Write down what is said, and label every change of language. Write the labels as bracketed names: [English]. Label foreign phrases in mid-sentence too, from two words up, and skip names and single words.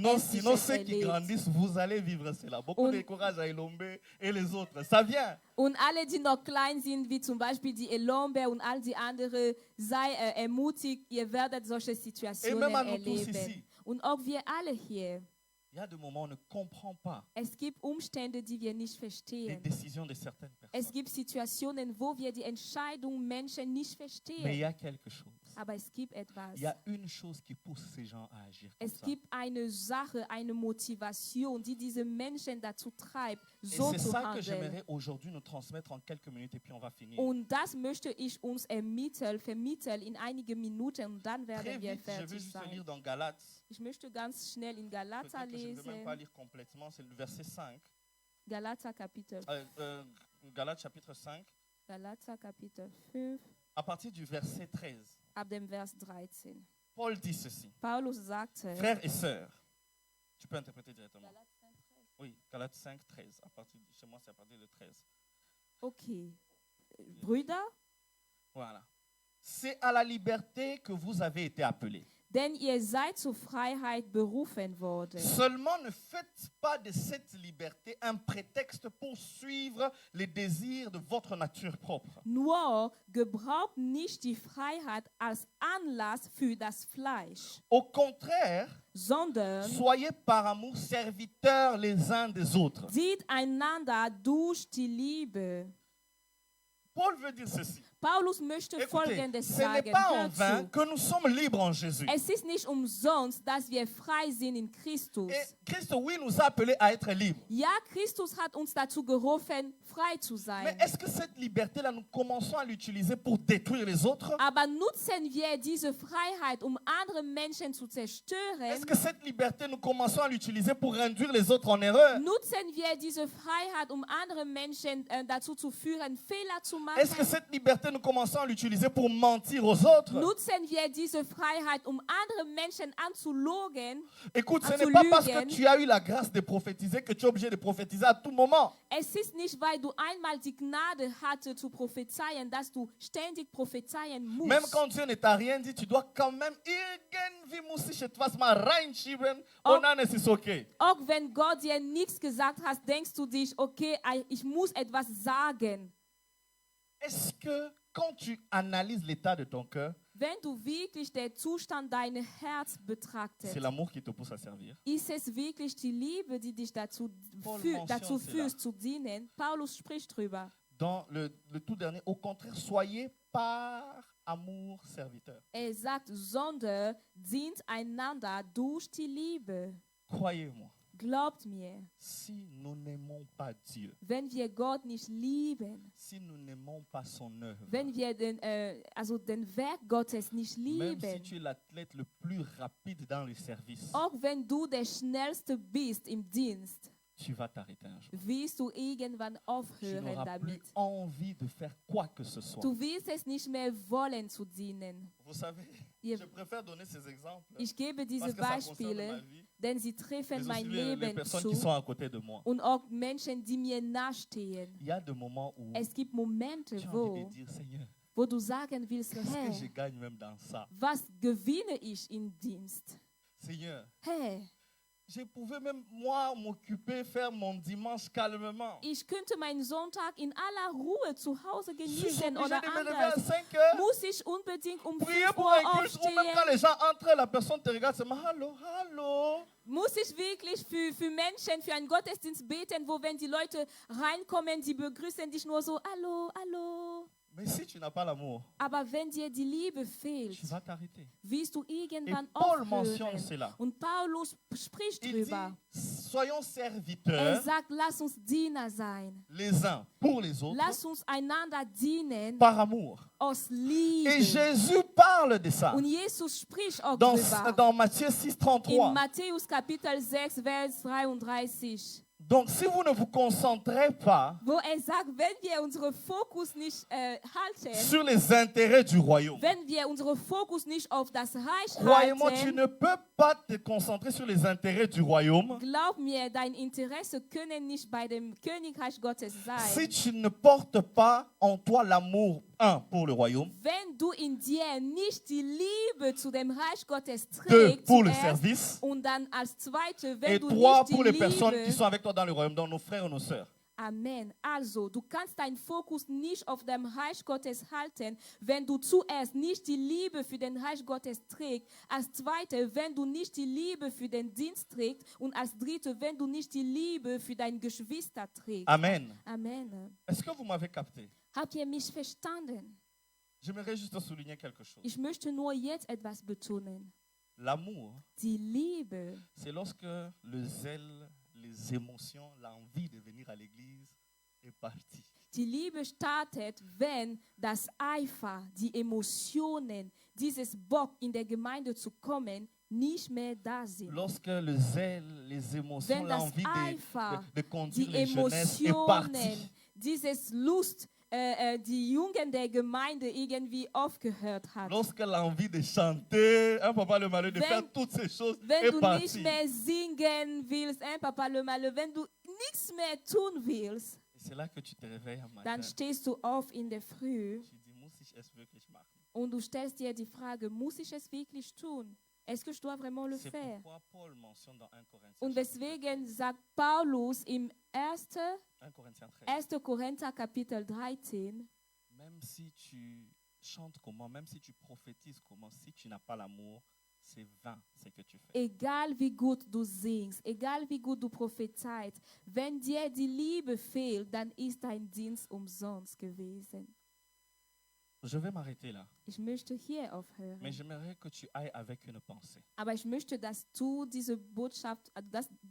[French] Sinon [German] Ähnliches [French] ceux qui [German] erlebt. [French] grandissent, vous allez vivre cela. Beaucoup [German] Und- [French] de courage à Elombe et les autres. Ça vient. [German] Und alle, die noch klein sind, wie zum Beispiel die Elombe und all die anderen, sei ermutigt, ihr werdet solche Situationen [French] même à nous tous [German] erleben. [French] ici. [German] Und auch wir alle hier. [French] Il y a des moments où on ne comprend pas [German] Es gibt Umstände, die wir nicht [French] les [German] verstehen. [French] décisions de certaines [German] Es [French] personnes. [German] gibt Situationen, wo wir die Entscheidung Menschen nicht [French] Mais il [German] verstehen. [French] y a quelque chose. [German] Aber es gibt etwas. [French] Il y a une chose qui pousse ces gens à agir comme [German] Es [French] ça. [German] gibt eine Sache, eine Motivation, die diese Menschen dazu treibt, [French] Et [German] so [French] c'est [German] zu [French] ça que [German] handeln. [French] j'aimerais aujourd'hui nous transmettre en quelques minutes et puis on va finir. [German] Und das möchte ich uns vermitteln in einige Minuten und dann [French] Très [German] werden wir [French] vite, je vais [German] fertig [French] juste [German] sein. [French] lire dans Galates. [German] Ich möchte ganz schnell in Galater [French] Peut-être que je ne vais même pas [German] lesen. [French] lire complètement, c'est le verset 5. [German] Galater Kapitel. [French] Galates chapitre 5, [German] Galater Kapitel 5, [French] à partir du verset 13. [German] ab dem Vers 13. [French] Paul dit ceci. [German] Paulus sagte, [French] Frères et sœurs, tu peux interpréter directement. [German] Galater 5, 13. [French] Oui, Galates 5, 13. Chez moi, c'est à partir de 13. [German] Okay. Brüder, [French] Voilà. C'est à la liberté que vous avez été appelés. [German] denn ihr seid zur Freiheit berufen worden. [French] Seulement ne faites pas de cette liberté un prétexte pour suivre les désirs de votre nature propre. [German] Nur gebraucht nicht die Freiheit als Anlass für das Fleisch, [French] Au contraire, [German] sondern [French] soyez par amour serviteurs les uns des autres. [German] dient einander durch die Liebe. [French] Paul veut dire ceci. [German] Paulus möchte [French] Écoutez, [German] Folgendes [French] ce n'est [German] sagen. [French] pas en [German] Hört [French] vain [German] zu. [French] que nous sommes libres en Jésus. [German] Es ist nicht umsonst, dass wir frei sind in Christus. [French] Et Christ, oui, nous a appelés à être libres. [German] Ja, Christus hat uns dazu gerufen, frei zu [French] Mais [German] sein. [French] est-ce que cette liberté-là, nous commençons à l'utiliser pour détruire les autres? [German] Aber nutzen wir diese Freiheit, um andere Menschen zu zerstören? [French] Est-ce que cette liberté, nous commençons à l'utiliser pour induire les autres en erreur? [German] Nutzen wir diese Freiheit, um andere Menschen dazu zu führen, Fehler zu [French] Est-ce que [German] machen? [French] cette liberté, nous commençons à l'utiliser pour mentir aux autres? [German] Nutzen wir diese Freiheit, um andere Menschen anzulogen? [French] Écoute, ce à n'est pas parce que [German] lügen. [French] tu as eu la grâce de prophétiser que tu es obligé de prophétiser à tout moment. [German] Es ist nicht, weil du einmal die Gnade hatte zu prophezeien, dass du ständig prophezeien musst. [French] Même quand Dieu ne t'a rien dit, tu dois quand même [German] Auch wenn Gott dir nichts gesagt hat, denkst du dich, okay, ich muss etwas sagen. [French] Est-ce que quand tu analyses l'état de ton cœur, [German] Wenn du wirklich den Zustand deines Herzens betrachtest, [French] c'est l'amour qui te pousse à servir? [German] ist es wirklich die Liebe, die dich dazu [French] Paul [German] dazu [French] mentionne [German] führt, [French] cela. [German] zu dienen? Paulus spricht drüber. [French] Dans le tout dernier, au contraire, soyez par amour serviteur. [German] Er sagt, sondern dient einander durch die Liebe. [French] Croyez-moi, [German] Glaubt mir, [French] si nous n'aimons pas Dieu, [German] wenn wir Gott nicht lieben, [French] si nous n'aimons pas son œuvre, [German] wenn wir den Werk Gottes nicht [French] même si [German] lieben, [French] tu es l'athlète le plus rapide dans le service, [German] auch wenn du der Schnellste bist im Dienst, [French] tu vas t'arrêter un jour. [German] wirst du irgendwann [French] Tu [German] aufhören [French] n'auras plus [German] damit. [French] envie de faire quoi que ce soit. [German] Du wirst es nicht mehr wollen zu dienen. [French] Vous savez, [German] Ihr- [French] je préfère donner ces exemples [German] Ich gebe diese [French] parce que ça concerne ma [German] Beispiele, [French] vie, [German] denn sie treffen [French] mais [German] mein [French] aussi les [German] Leben [French] personnes [German] zu [French] qui sont à côté de moi. [German] und auch Menschen, die mir nahestehen. [French] Il y a des moments où [German] Es gibt Momente, [French] tu as envie de [German] wo, [French] dire, Seigneur, [German] wo du sagen willst, [French] qu'est-ce que je [German] hey, [French] gagne même dans ça? [German] was gewinne ich im Dienst? [French] Seigneur, [German] Hey, [French] je pouvais même moi m'occuper, faire mon dimanche calmement. [German] ich könnte meinen Sonntag in aller Ruhe zu Hause [French] Suis-je [German] genießen [French] obligé [German] oder [French] de me lever à [German] anders. [French] 5 heures? [German] Muss ich unbedingt um [French] Prier [German] 5 [French] pour [German] Uhr [French] un culte ou même quand [German] aufstehen? [French] les gens entrent, la personne te regarde seulement, allô, allô. [German] Muss ich wirklich für Menschen, für einen Gottesdienst beten, wo wenn die Leute reinkommen, die begrüßen dich nur so, hallo, hallo. [French] Mais si tu n'as pas l'amour, [German] Aber wenn dir die Liebe fehlt, [French] tu vas t'arrêter. [German] wirst du [French] Et [German] irgendwann [French] Paul mentionne [German] aufhören. [French] cela. [German] Und Paulus spricht [French] Il dit, [German] drüber. [French] soyons [German] Er [French] serviteurs [German] sagt, lass uns Diener sein. [French] les uns pour les autres [German] Lass uns einander dienen [French] par amour. [German] aus [French] Et [German] Liebe. [French] Jésus parle de ça [German] Und Jesus spricht auch [French] dans, [German] drüber. [French] dans Matthieu 6, [German] In [French] 33. [German] Matthäus Kapitel 6, Vers 33. [French] Donc si vous ne vous concentrez pas [German] Wo er sagt, wenn wir unseren Fokus nicht halten, [French] sur les intérêts du royaume, [German] wenn wir unseren Fokus nicht auf das Reich [French] croyez-moi, tu [German] halten, [French] ne peux pas te concentrer sur les intérêts du royaume [German] glaub mir, dein Interesse können nicht bei dem Königreich Gottes [French] si [German] sein. [French] tu ne portes pas en toi l'amour, un, pour le royaume, [German] Wenn du in dir nicht die Liebe zu dem Reich Gottes [French] deux, [German] trägst [French] pour le [German] zuerst, [French] service, [German] und dann als Zweite, wenn [French] et [German] du [French] trois, [German] nicht [French] pour [German] die [French] les personnes qui Liebe, sont avec toi dans le royaume, donc nos frères et nos sœurs. Amen. [German] Also, du kannst deinen Fokus nicht auf dem Reich Gottes halten, wenn du zuerst nicht die Liebe für den Reich Gottes trägst, als Zweite, wenn du nicht die Liebe für den Dienst trägst und als Dritte, wenn du nicht die Liebe für deine Geschwister trägst. Amen. Amen. [French] Est-ce que vous m'avez capté? [German] Habt ihr mich verstanden? [French] J'aimerais juste souligner quelque chose. [German] Ich möchte nur jetzt etwas betonen. [French] L'amour, [German] Die Liebe, [French] c'est lorsque le zèle, les émotions, l'envie de venir à l'église est partie. [German] die Liebe startet, wenn das Eifer, die Emotionen, dieses Bock in der Gemeinde zu kommen, nicht mehr da sind. [French] Lorsque le zèle, les émotions, [German] Wenn das [French] l'envie [German] Eifer, [French] de conduire [German] Die [French] les jeunesses est partie. [German] Emotionen, dieses Lust die Jugend der Gemeinde irgendwie aufgehört hat. [French] Lorsqu'elle a envie de chanter, un papa le malheur de [German] Wenn- [French] faire toutes ces choses [German] Wenn [French] est [German] du nicht [French] parti. [German] mehr singen willst, [French] Papa le Malheur, [German] wenn du nichts mehr tun willst, [French] Et c'est là que tu te réveilles un matin. [German] dann stehst du auf in der Früh [French] Tu dis, [German] muss ich es wirklich machen? und du stellst dir die Frage, muss ich es wirklich tun? [French] Est-ce que je dois vraiment le C'est faire? pourquoi Paul mentionne dans 1 Corinthiens, [German] Und deswegen sagt Paulus im 1. [French] 1 Corinthiens 13, [German] Korinther Kapitel 13, [French] même si tu chantes comment, même si tu prophétises comment, si tu n'as pas l'amour, c'est vain ce que tu fais. [German] egal wie gut du singst, egal wie gut du prophezeist, wenn dir die Liebe fehlt, dann ist dein Dienst umsonst gewesen. [French] Je vais m'arrêter là. [German] Ich möchte hier aufhören. [French] Mais j'aimerais que tu ailles avec une pensée. [German] Aber ich möchte, dass du diese Botschaft, dass